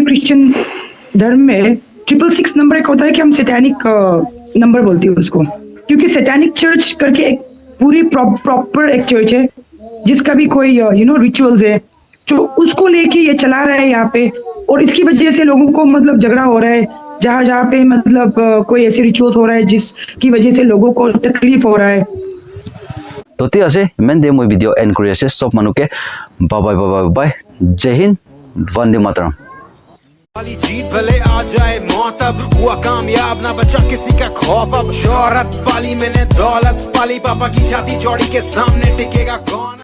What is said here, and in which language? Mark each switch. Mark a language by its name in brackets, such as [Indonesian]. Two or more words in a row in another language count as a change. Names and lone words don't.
[Hindi] क्रिश्चियन धर्म में 666 नंबर एक होता है कि हम सैटेनिक नंबर बोलते हैं उसको क्योंकि सैटेनिक चर्च करके एक पूरी प्रॉपर एक चर्च है जिसका भी कोई रिचुअल्स है जो उसको लेके ये चला रहा है यहाँ पे और इसकी वजह से लोगों को मतलब झगड़ा हो रहा है जहाँ पे मतलब कोई ऐसे रिचुअल्स हो रहा है जिसकी वजह से लोगों को तकलीफ हो रहा है तो ठीक [Assamese] আছে ইমান দে মই [English] video end [Assamese] কৰি আছে সব মানুহকে [English] bye bye bye [Assamese] জয় হিন্দ [Hindi] वंदे मातरम वाली जीत भले आ जाए मौत अब हुआ कामयाब ना बचा किसी का खौफ अब शोहरत पाली मैंने दौलत पाली पापा की छाती चौड़ी के सामने टिकेगा कौन